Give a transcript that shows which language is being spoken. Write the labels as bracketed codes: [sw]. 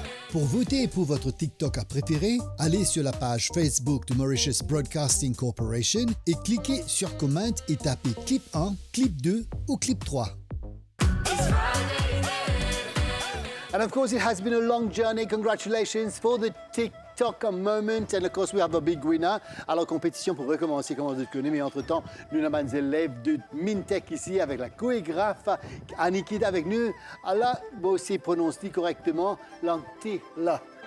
[fr] Pour voter pour votre TikTok préféré, allez sur la page Facebook de Mauritius Broadcasting Corporation et cliquez sur Comment et tapez Clip 1, Clip 2 ou Clip 3. [en] And of course, it has been a long journey. Congratulations for the TikTok moment. And of course, we have a big winner. [fr] Alors, compétition pour recommencer, comme vous connaissez. Mais entre-temps, nous avons des élèves de Mintec ici avec la chorégraphe Annikid avec nous. Alors, vous aussi prononcez correctement l'anti-la.